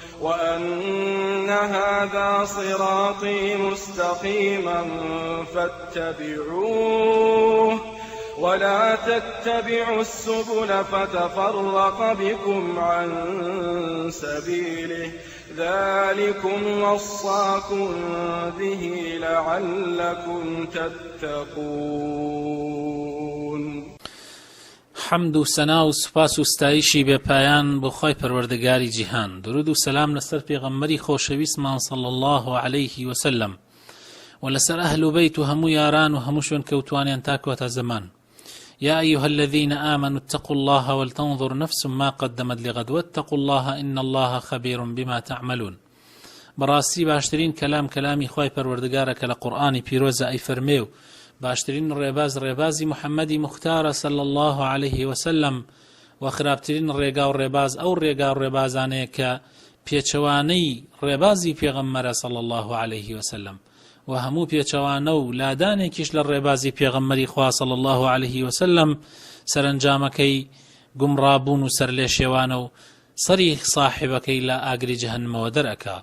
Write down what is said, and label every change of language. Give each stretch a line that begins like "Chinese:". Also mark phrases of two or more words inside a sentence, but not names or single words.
Arabic: وأن هذا صراطي مستقيما فاتبعوه ولا تتبعوا السبل فتفرق بكم عن سبيله ذلكم وصاكم به لعلكم تتقون.
Central Kurdish: حمد و سنا و سپاس و ستایشی بێ پایان بۆ خۆی پەروەردگاری جیهان. درود و سەلام لەسەر پێغەمبەری خۆشەویستمان
Arabic: صلی الله عليه وسلم
Central Kurdish: و لەسەر ئەهل و بەیت و هەموو یاران و هەموو شوێن کەوتوانیان تا کۆتا زەمان.
Arabic: يا أيها الذين آمنوا اتقوا الله ولتنظر نفس ما قدمت لغد واتقوا الله إن الله خبير بما تعملون.
Central Kurdish: بەڕاستی باشترین کەلام کەلامی خۆی پەروەردگارەکە لە قورئانی پیرۆزە ئەی فەرمێ و باشترین ڕێباز ڕێبازی محەممەدی مختارە
Arabic: صلی الله عليه وسلم
Central Kurdish: و خراپترین ڕێگا و ڕێباز ئەو ڕێگا و ڕێبازانەیە کە پێچەوانەی ڕێبازی پێغەمبەرە
Arabic: صلی الله عليه وسلم
Central Kurdish: و هەموو پێچەوانە و لادانێکیش لە ڕێبازی پێغەمبەری خوا
Arabic: صلی الله عليه وسلم
Central Kurdish: سەرنجامەکەی گومڕابوون و سەرلێشێوانە و سەری صاحبەکەی لە ئاگری جەهەنەمەوە دەرئەکا.